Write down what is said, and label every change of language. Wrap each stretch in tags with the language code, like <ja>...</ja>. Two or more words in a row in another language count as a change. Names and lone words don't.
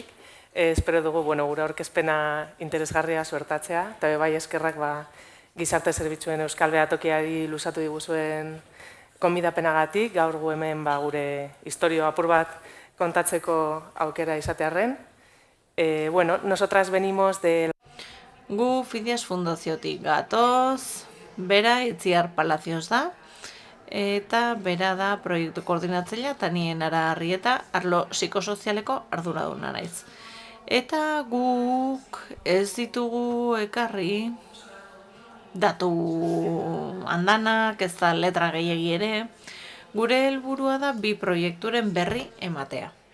<eu>Espero dugu, gure aurkezpena interesgarria suertatzea, eta bai eskerrak gizarte zerbitzuen Euskal Behatokiari luzatu diguzuen konbidapenagatik, gaur gu hemen gure historio apur bat kontatzeko aukera izatearren.</eu> <es>Bueno, nosotras venimos de...</es> <eu>Gu Fidias Fundaziotik gatoz, bera Itziar Palacios da, eta bera da proiektu koordinatzailea eta nien Ara Arrieta arlo psikosozialeko arduraduna naiz. Eta guk ez ditugu ekarri datu andanak, ez da letra gehiegi ere, gure helburua da bi proiekturen berri ematea.</eu>